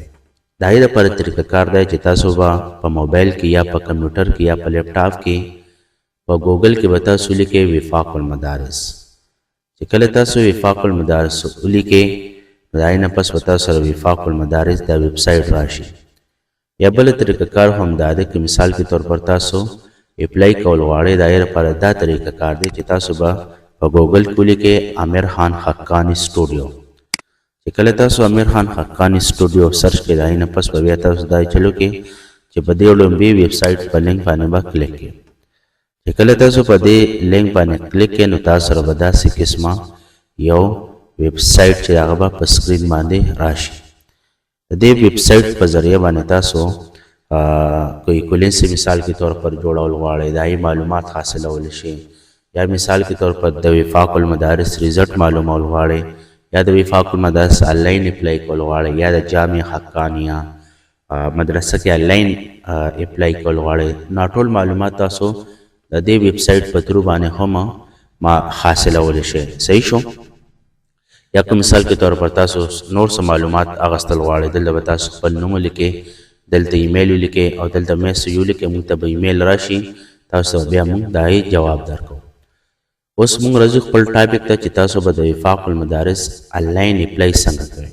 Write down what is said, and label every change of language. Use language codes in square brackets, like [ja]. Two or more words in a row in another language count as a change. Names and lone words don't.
[ps] د هغې دپاره طریقه کار دی چې تاسو به په موبایل کې یا په کمپیوټر کې یا په لیپټاپ کې په ګوګل کې به تاسو لیکئ وفاق المدارس. چې کله تاسو وفاق المدارس ولیکئ نو د هغې نه پس به تاسو سره وفاق المدارس دا [en] web site [ps] راشي. یا بله طریقه کار هم دا دی که [ur] مثال کے طور پر [ps] تاسو اپلای کول غواړئ، د هغې لپاره دا طریقه کار دی چې تاسو به په ګوګل کې ولیکئ امیر خان حقانی سټوډیو. چې کله تاسو امیر خان حقانی سټوډیو سرچ کړئ، د هغې نه پس به بیا تاسو دا چلو کې چې په دې لومبې [en] web site [ps] په لینک باندې به کلیک کړئ. چې کله تاسو په دې لینک باندې کلیک کړئ نو تاسو سره به داسې قسمه یو [en] web site [ps] چې هغه به په سکرین باندې راشي. د دې [en] web site [ps] په ذریعه باندې تاسو کوئی کولنسي [ur] مثال کے طور پر [ps] جوړول غواړئ، د هغې معلومات حاصلولی شئ، یا [ur] مثال کے طور پر [ps] د وفاق المدارس ریزلټ معلومول غواړئ، یا د وفاق المدارس [en] online apply [ps] کول غواړئ، یا د جامع حقانیه مدرسه کې [en] online apply [ps] کول غواړئ، نو ټول معلومات تاسو د دې [en] web site [ps] په ترو باندې هم حاصلولی شئ. صحیح شو؟ یا که [ur] مثال کے طور پر [ps] تاسو نور څه معلومات اخیستل غواړئ، دلته به تاسو خپل نوم ولیکئ، دلته ایمیل ولیکئ او دلته میسج ولیکئ، موږ ته به ایمیل راشي، تاسو بیا موږ د هغې جواب درکوو. اوس موږ راځو خپل ټاپک ته چې تاسو به د وفاق المدارس [en] online apply [ps] څنګه کوئ.